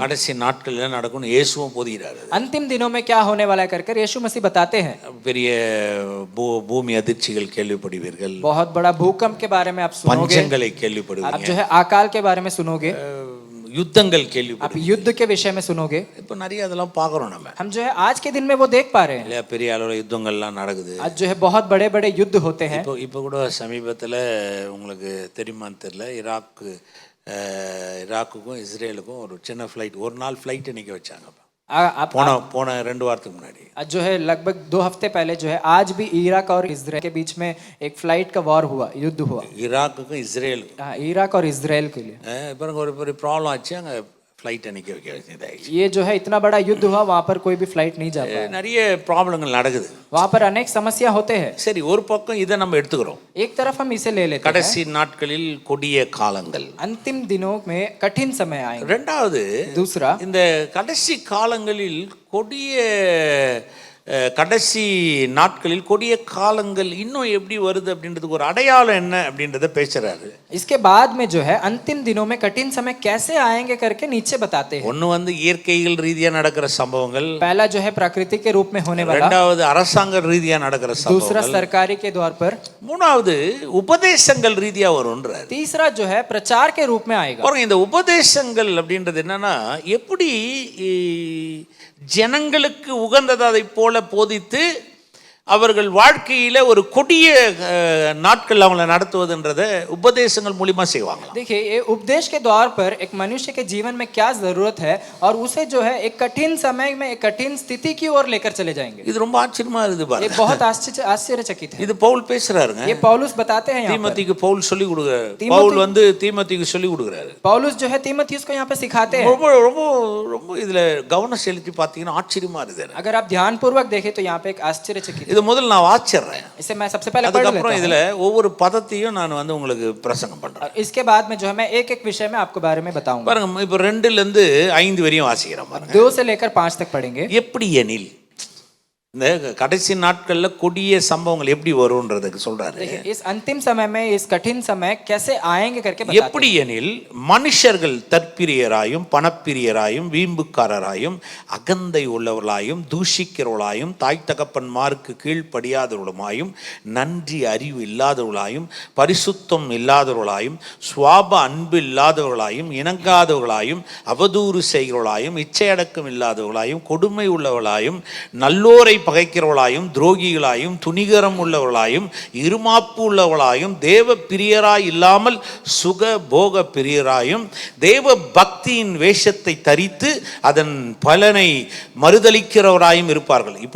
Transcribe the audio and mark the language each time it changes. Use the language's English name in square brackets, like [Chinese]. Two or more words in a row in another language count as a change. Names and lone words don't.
[Tamil] கடைசி நாட்களில் நடக்கும்னு இயேசுவும் போதிக்கிறாரு. [Hindi] अंतिम दिनों में क्या होने वाला है करके यीशु मसीह बताते हैं। [Tamil] பெரிய பூமி அதிர்ச்சிகள் கேள்விப்படுவீர்கள், [Hindi] बहुत बड़ा भूकंप के बारे में आप सुनोगे, [Tamil] பஞ்சங்களை [Hindi] आप [Tamil] கேள்விப்படுவீங்க, [Hindi] जो है अकाल के बारे में सुनोगे, [Tamil] யுத்தங்கள் [Hindi] आप [Tamil] கேள்விப்படுவீங்க. [Hindi] युद्ध के विषय में सुनोगे। [Tamil] இப்போ நிறைய அதெல்லாம் பார்க்குறோம் நம்ம [Hindi] हम जो है आज के दिन में वो देख पा रहे हैं। [Tamil] இல்லையா, பெரிய அளவில் யுத்தங்கள்லாம் நடக்குது. [Hindi] आज जो है बहुत बड़े बड़े युद्ध होते हैं। [Tamil] இப்போ கூட சமீபத்தில் உங்களுக்கு தெரியுமான்னு தெரியல, ஈராக்குக்கும் இஸ்ரேலுக்கும் ஒரு சின்ன ஃப்ளைட், ஒரு நாள் ஃப்ளைட் நிற்க வச்சாங்க. [Hindi] आप [Tamil] போன 2 வாரத்துக்கு முன்னாடி [Hindi] आज जो है लगभग 2 हफ्ते पहले जो है आज भी इराक और इजराइल के बीच में एक फ्लाइट का वॉर हुआ, युद्ध हुआ। [Tamil] ஈராக்குக்கும் இஸ்ரேலுக்கும் [Hindi] हाँ, इराक और इजराइल के लिए [Tamil] இப்போ ஒரு பெரிய ப்ராப்ளம் ஆச்சு, அங்கே ஃப்ளைட்டை நிற்க வைக்க வேண்டியதாகிடுச்சு. [Hindi] ये जो है इतना बड़ा युद्ध हुआ, वहाँ पर कोई भी फ्लाइट नहीं जा पाया। [Tamil] நிறைய ப்ராப்ளங்கள் நடக்குது. [Hindi] वहाँ पर अनेक समस्या होते हैं। [Tamil] சரி, ஒரு பக்கம் இதை நம்ம எடுத்துக்கிறோம். [Hindi] एक तरफ हम इसे ले लेते हैं, [Tamil] கடைசி நாட்களில் கொடிய காலங்கள். [Hindi] अंतिम दिनों में कठिन समय आएंगे। [Tamil] ரெண்டாவது, [Hindi] दूसरा, [Tamil] இந்த கடைசி காலங்களில் கொடிய கடைசி நாட்களில் கொடிய காலங்கள் இன்னும் எப்படி வருது அப்படின்றதுக்கு ஒரு அடையாளம் என்ன அப்படின்றத பேசுறாரு. [Hindi] इसके बाद में जो है अंतिम दिनों में कठिन समय कैसे आएंगे करके नीचे बताते हैं। [Tamil] ஒன்னு வந்து இயற்கையில் ரீதியா நடக்கிற சம்பவங்கள், [Hindi] पहला जो है प्रकृति के रूप में होने वाला, [Tamil] இரண்டாவது அரசாங்க ரீதியா நடக்கிற [Hindi] दूसरा [Tamil] சம்பவங்கள், [Hindi] सरकारी के द्वार पर, [Tamil] மூணாவது உபதேசங்கள் ரீதியா வரும்ன்றாரு. [Hindi] तीसरा जो है प्रचार के रूप में आएगा। [Tamil] பாருங்க, இந்த உபதேசங்கள் அப்படின்றது என்னன்னா, எப்படி ஜனங்களுக்கு உகந்ததை போல போதித்து அவர்கள் வாழ்க்கையில ஒரு கொடிய நாட்கள் அவங்களை நடத்துவதுன்றத உபதேசங்கள் மூலமா செய்வாங்க. [Hindi] देखिए, ये उपदेश के द्वार पर एक मनुष्य के जीवन में क्या जरूरत है और उसे जो है एक कठिन समय में एक कठिन स्थिति की ओर लेकर चले जाएंगे। [Tamil] இது ரொம்ப ஆச்சரியமா இருக்குது [Hindi] ये [Tamil] பாருங்க. [Hindi] बहुत आश्चर्यचकित है। [Tamil] இது பவுல் பேசுறாருங்க. [Hindi] ये पौलुस बताते हैं यहाँ पर। [Tamil] தீமோத்தேயுக்கு பவுல் சொல்லி கொடுக்குறாரு. பவுல் வந்து தீமோத்தேயுக்கு சொல்லி கொடுக்குறாரு. [Hindi] पौलुस जो है तीमुथियुस को यहाँ पे सिखाते हैं। [Tamil] ரொம்ப ரொம்ப ரொம்ப இதுல கவனம் செலுத்தி பார்த்தீங்கன்னா ஆச்சரியமா இருக்குது. [Hindi] अगर आप ध्यानपूर्वक देखें तो यहाँ पे एक आश्चर्यचकित, [Tamil] இது முதல்ல நான் வாசிடுறேன், [Hindi] इसे मैं सबसे पहले पढ़ लेता [Tamil] அதுக்கப்புறம் [Hindi] हूं। [Tamil] இதுல ஒவ்வொரு பதத்தையும் நான் வந்து உங்களுக்கு பிரசங்கம் பண்றேன். [Hindi] और इसके बाद में जो है मैं एक एक विषय में आपको बारे में बताऊंगा। [Tamil] பாருங்க, இப்போ 2ல இருந்து 5 வரையும் வாசிக்கிறேன் பாருங்க. [Hindi] 2 से लेकर 5 तक पढ़ेंगे। [Tamil] எப்படி எனில், இந்த கடைசி நாட்கள்ல கொடிய சம்பவங்கள் எப்படி வரும்ன்றதுக்கு சொல்றாரு. [Hindi] देखिए, इस अंतिम समय में इस कठिन समय कैसे आएंगे करके बताते हैं। [Tamil] எப்படி எனில், மனுஷர்கள் தற்பிரியராயும் பணப்பிரியராயும் வீம்புக்காரராயும் அகந்தை உள்ளவர்களாயும் தூஷிக்கிறவர்களாயும் தாய் தகப்பன்மாருக்கு கீழ்ப்படியாதவர்களுமாயும் நன்றி அறிவு இல்லாதவர்களாயும் பரிசுத்தம் இல்லாதவர்களாயும் சுவாப அன்பு இல்லாதவர்களாயும் இணங்காதவர்களாயும் அவதூறு செய்கிறவர்களாயும் இச்சையடக்கம் இல்லாதவர்களாயும் கொடுமை உள்ளவர்களாயும் நல்லோரை பகைக்கிறவர்களாயும் துரோகிகளாயும் துணிகரம் உள்ளவர்களாயும் இருமாப்பு உள்ளவர்களாயும் தேவ பிரியராய் இல்லாமல் சுக போக பிரியராயும் தேவ பக்தியின் வேஷத்தை தரித்து அதன் பலனை மறுதலிக்கிறவராயும் இருப்பார்கள்.